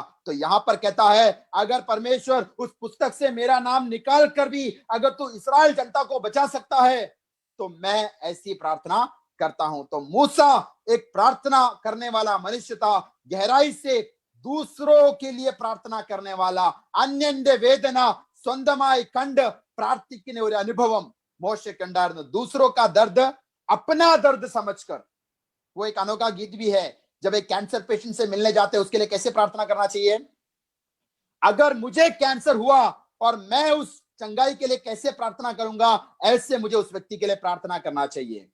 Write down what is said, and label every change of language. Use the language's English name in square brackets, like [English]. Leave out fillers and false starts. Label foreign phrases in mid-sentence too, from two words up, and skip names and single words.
[Hindi] तो यहां पर कहता है, अगर परमेश्वर उस पुस्तक से मेरा नाम निकाल कर भी अगर तू इस्राएल जनता को बचा सकता है, तो मैं ऐसी प्रार्थना करता हूं। तो मूसा एक प्रार्थना करने वाला मनुष्य था, गहराई से दूसरों के लिए प्रार्थना करने वाला, [Malayalam] अन्यന്റെ വേദന സ്വന്തമായി കണ്ട് പ്രാർത്ഥിക്കുന്ന ഒരു അനുഭവം മോശയ്ക്കുണ്ടായിരുന്നു। [Hindi] दूसरों का दर्द अपना दर्द समझकर। वो एक अनोखा गीत भी है, जब एक [English] cancer patient [Hindi] से मिलने जाते हैं उसके लिए कैसे प्रार्थना करना चाहिए? अगर मुझे कैंसर हुआ और मैं उस चंगाई के लिए कैसे प्रार्थना करूंगा, ऐसे मुझे उस व्यक्ति के लिए प्रार्थना करना चाहिए।